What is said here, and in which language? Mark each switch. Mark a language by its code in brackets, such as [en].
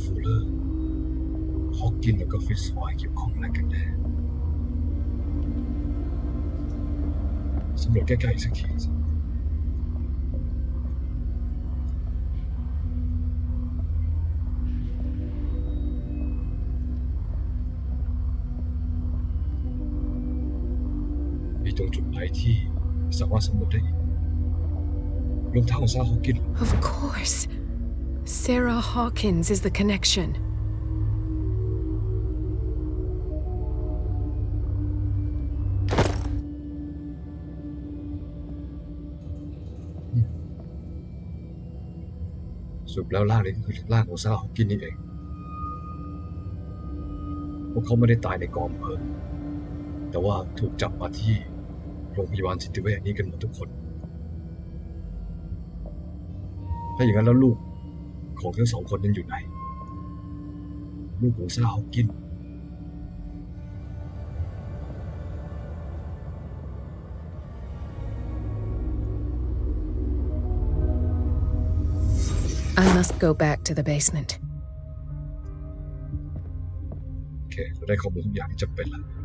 [th] Fuller, Hawkins และก็ Fitzroy เกี่ยวข้องอะไรกันแน่สำรวจใกล้ๆอีกสักทีสิมีตรงจุดไหนที่สามารถสำรวจได้อีกรองเท้าของซาร่า Hawkins [en] Of course. Sarah Hawkins is the connection. [th] สรุปแล้วร่างนี้ก็คือร่างของซาร่า Hawkins นี่เองพวกเขาไม่ได้ตายในกองเพลิงแต่ว่าถูกจับมาที่โรงพยาบาลจิตเวชนี้กันหมดทุกคนถ้าอย่างนั้นแล้วลูกของทั้งสองคนนั้นอยู่ไหนลูกของซาร่า Hawkins [en] I must go back to the basement. [th] โอเคเราได้ข้อมูลทุกอย่างที่จำเป็นแล้